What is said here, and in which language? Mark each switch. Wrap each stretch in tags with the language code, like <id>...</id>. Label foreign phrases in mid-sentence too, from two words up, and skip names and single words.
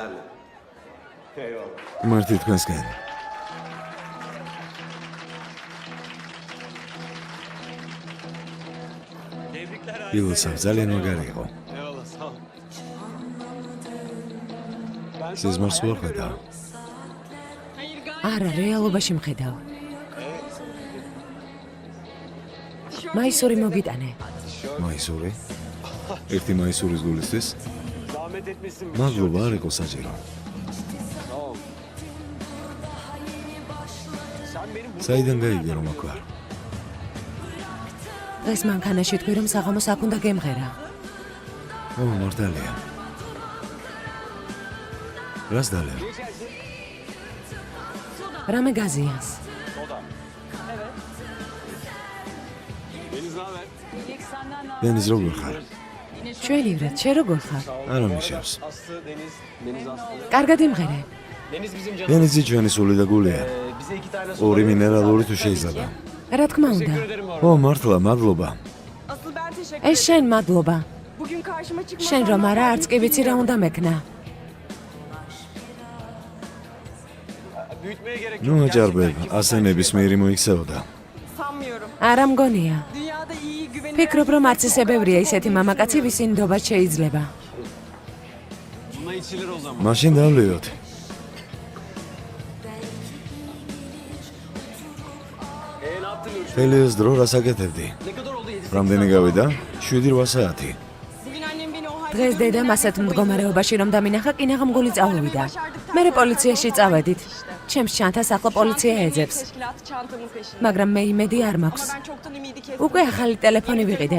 <ka>მარტი თქვენსგან.</ka> <tr>Tebrikler abi.</tr> <ka>ილსა, ძალიან მაგარი იყო.</ka> <tr>Eyvallah sağ ol.</tr> <ka>სიზმარს ვახედავ. არა, რეალობაში მხედავ. მაისური მოგიტანე. მაისური? ერთი მაისურის გულისთვის?</ka> <tr>Zahmet etmişsin.</tr> <ka>მადლობა, არ იყო საჭირო.</ka> <tr>Sağ ol. Sen benim</tr> <ka>საიდან გაიგე რომ აქ ვარ? დღეს მანქანაში თქვი რომ საღამოს აქ უნდა გემღერა. ო, მართალია. რას დალევ? რამე გაზიანს. დენის როგორ ხარ? ჩვენი ვრად, შენ როგორ ხარ? არა მიშავს. Aslı, Deniz. Deniz Aslı. კარგად იმღერე.</ka> <tr>Deniz bizim canımız.</tr> <ka>დენიზი ჩვენი სული და გულია.</ka> <tr>Bize 2 tane su.</tr> <ka>ორი მინერალური თუ შეიძლება. რა თქმა უნდა.</ka> <tr>Teşekkür ederim bu arada.</tr> <ka>ო, მართლა, მადლობა.</ka> <tr>Asıl ben teşekkür</tr> <ka>ეს შენ მადლობა.</ka> <tr>Bugün karşıma çıkmasan</tr> <ka>შენ რომ</ka> <tr>ne</tr> <ka>არა, არც კი</ka> <tr>yapardım</tr> <ka>ვიცი რა უნდა მეკნა.</ka> <tr>Büyütmeye gerek yok.</tr> <ka>ნუ აჭარბებ,</ka> <tr>Gerçekten</tr> <ka>ასე ნებისმიერი მოიქცეოდა.</ka> <tr>sanmıyorum.</tr> <ka>არა მგონია.</ka> <tr>Dünyada iyi güvenilir.</tr> <ka>ფიქრობ რომ არც ისებევრია ისეთი მამაკაცი, ვისი ნდობა შეიძლება.</ka> <tr>Buna içilir o zaman.</tr> <ka>მაშინ დავლევოთ.</ka> <tr>Ne yaptın Ürşü?</tr> <ka>თელიოს დრო რას აკეთებდი?</ka> <tr>Ne kadar oldu 7-8</tr> <ka>რამდენი გავიდა? 7-8 საათი.</ka> <tr>Bugün annem beni o halde</tr> <ka>დღეს დედამ ასეთ მდგომარეობაში რომ დამინახა, კინაღამგული წავევიდა. მე პოლიციაში წავედით. ჩემს ჩანთას ახლა პოლიცია ეძებს.</ka> <tr>teşkilatı çantamın peşinde.</tr> <ka>მაგრამ მე იმედი არ</ka> <tr>Ama</tr> <ka>მაქვს.</ka> <tr>ben çoktan ümidi kestim.</tr> <ka>უკვე ახალი ტელეფონი ვიყიდე.</ka>